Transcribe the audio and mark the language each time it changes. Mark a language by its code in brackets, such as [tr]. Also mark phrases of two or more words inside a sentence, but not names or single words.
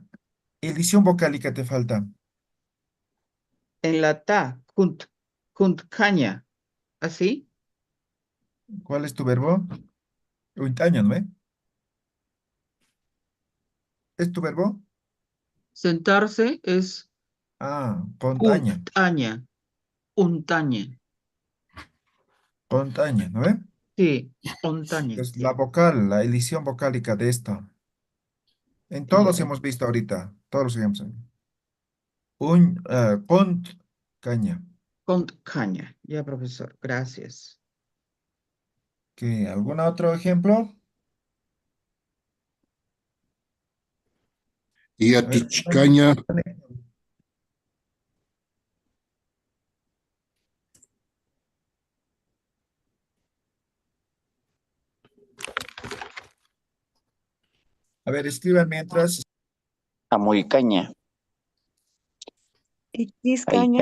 [es] Edición vocálica te falta. En la ta, caña. ¿Así? ¿Cuál es tu verbo? Caña, ¿no ve? ¿Es tu verbo? Sentarse es Contaña. untaña. Untaña. Contaña, ¿no ve? Sí, untaña. Es la vocal, la edición vocálica de esto. En todos Ya. hemos visto ahorita, todos los ejemplos. Caña. Caña. Ya, profesor. Gracias. ¿Algún otro ejemplo? A ver, Yatichcaña, a ver, escriban mientras. Amuicaña, Ichniscaña.